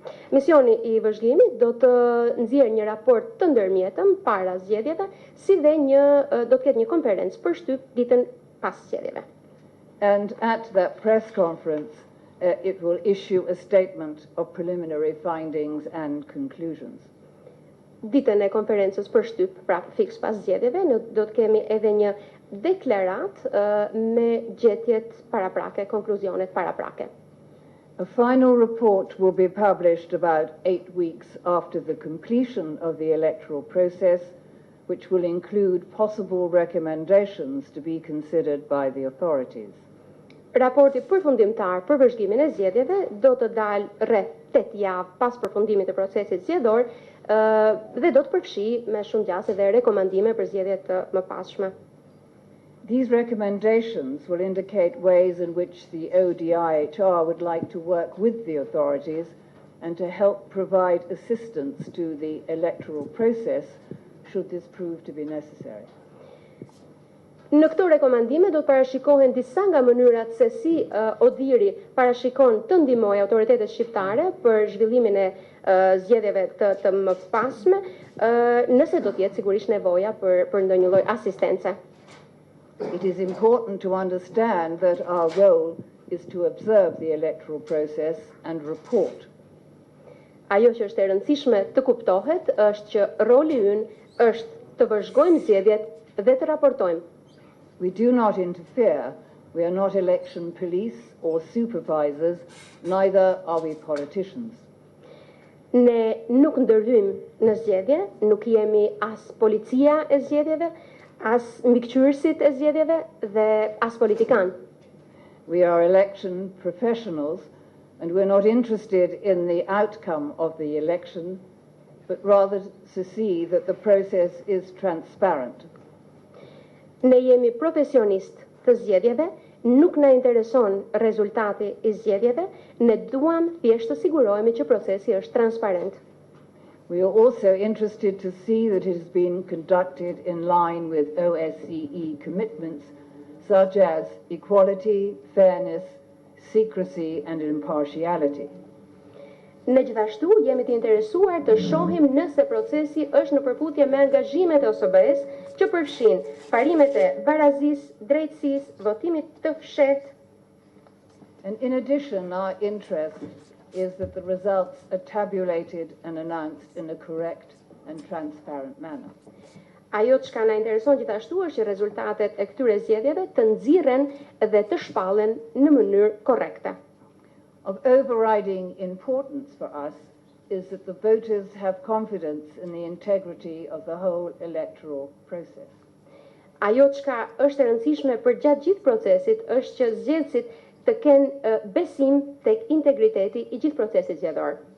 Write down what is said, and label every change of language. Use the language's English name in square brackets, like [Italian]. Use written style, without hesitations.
[Albanian] Misioni i vëzhgimit do të nxjerrë një raport të ndërmjetëm para zgjedhjeve, si dhe do të ketë një konferencë për shtyp ditën pas zgjedhjeve. [English] And at that press conference it will issue a statement of preliminary findings and conclusions. [Albanian] Ditën e konferencës për shtyp, pra fiks pas zgjedhjeve, do të kemi edhe një deklarat me gjetjet paraprake, konkluzionet paraprake. [English] A final report will be published about 8 weeks after the completion of the electoral process, which will include possible recommendations to be considered by the authorities. [Albanian] Raporti përfundimtar për vëzhgimin e zgjedhjeve do të dalë rreth 8 javë pas përfundimit të procesit zgjedhor dhe do të përfshijë me shumë gjasë dhe rekomandime për zgjedhjet të mëpashme. [English] These recommendations will indicate ways in which the ODIHR would like to work with the authorities and to help provide assistance to the electoral process should this prove to be necessary. [Albanian] Në këto rekomandime do të parashikohen disa nga mënyrat se si ODIHR-i parashikon të ndihmojë autoritetet shqiptare për zhvillimin e zgjedhjeve të mëpashme, nëse do të jetë sigurisht nevoja për ndonjë lloj asistence. [English] It is important to understand that our role is to observe the electoral process and report. [Albanian] Ajo që është e rëndësishme të kuptohet është që roli ynë është të vëzhgojmë zgjedhjet dhe të raportojmë. [English] We do not interfere. We are not election police or supervisors, neither are we politicians. [Albanian] Ne nuk ndërhyjmë në zgjedhje, nuk jemi as policia e zgjedhjeve, as mbikëqyrësit e zgjedhjeve dhe as politikan. [English] We are election professionals and we're not interested in the outcome of the election, but rather to see that the process is transparent. [Albanian] Ne jemi profesionist të zgjedhjeve, nuk na intereson rezultati i zgjedhjeve, ne duam thjesht të sigurohemi që procesi është transparent. [English] We are also interested to see that it has been conducted in line with OSCE commitments such as equality, fairness, secrecy and impartiality. [Albanian] Ne gjithashtu jemi të interesuar të shohim nëse procesi është në përputhje me angazhimet e OSBE-s që përfshin parimet e barazisë, drejtësisë, votimit të fshehtë. [English] And in addition, our interest is that the results are tabulated and announced in a correct and transparent manner. [Albanian] Ajo çka na intereson gjithashtu është që rezultatet e këtyre zgjedhjeve të nxirren dhe të shpallen në mënyrë korrekte. [English] Of overriding importance for us is that the voters have confidence in the integrity of the whole electoral process. [Albanian] Ajo çka është e rëndësishme për gjatë gjithë procesit është që zgjedhësit të kenë besim tek integriteti i gjithë procesit zgjedhor.